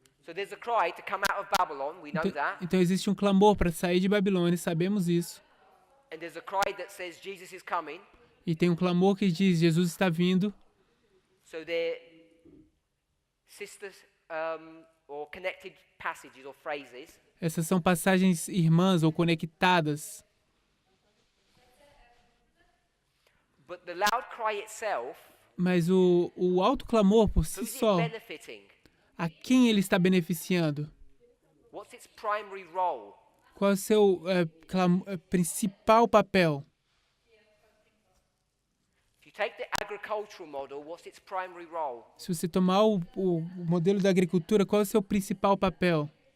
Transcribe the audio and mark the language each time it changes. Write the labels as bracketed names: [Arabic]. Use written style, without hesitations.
[English] So there's a cry to come out of Babylon, we know that. [Portuguese] Então existe um clamor para sair de Babilônia, sabemos isso. [English] And there's a cry that says Jesus is coming. [Portuguese] E tem um clamor que diz Jesus está vindo. [English] So they're sisters or connected passages or phrases. [Portuguese] Essas são passagens irmãs ou conectadas. [English] But the loud cry itself, [Portuguese] mas o alto clamor por si só, a quem ele está beneficiando? [English] What's its primary role? [Portuguese] Qual é o seu principal papel? [English] If you take the agricultural model, what's its primary role? [Portuguese] Se você tomar o modelo da agricultura, qual é o seu principal papel?